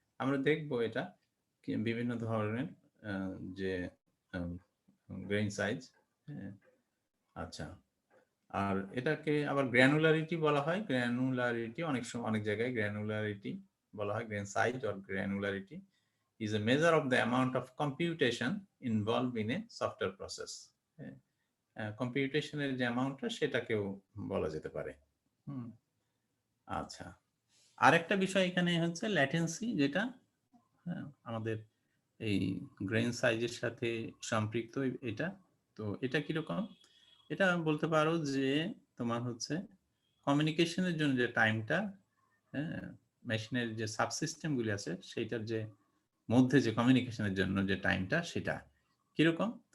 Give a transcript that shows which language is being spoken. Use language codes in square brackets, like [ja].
[bn] আমরা দেখবো এটা বিভিন্ন ধরনের যে গ্রেইন সাইজ। আচ্ছা, আর এটাকে আবার গ্র্যানুলারিটি বলা হয়। গ্র্যানুলারিটি অনেক সময় অনেক জায়গায় গ্র্যানুলারিটি বলা হয়। [en] Grain size or granularity is a measure of the amount of computation involved in a software process. [bn] কম্পিউটেশনের যে অ্যামাউন্টটা সেটাকেও বলা যেতে পারে। আচ্ছা, আরেকটা বিষয় এখানে হচ্ছে ল্যাটেন্সি, যেটা আমাদের এই গ্রেন সাইজের সাথে সম্পৃক্ত। এটা তো এটা কিরকম, এটা বলতে পারো যে তোমার হচ্ছে কমিউনিকেশনের জন্য যে টাইমটা, মেশিনের যে সাবসিস্টেমগুলি আছে সেইটার যে মধ্যে যে কমিউনিকেশনের জন্য যে টাইমটা, সেটা কিরকম।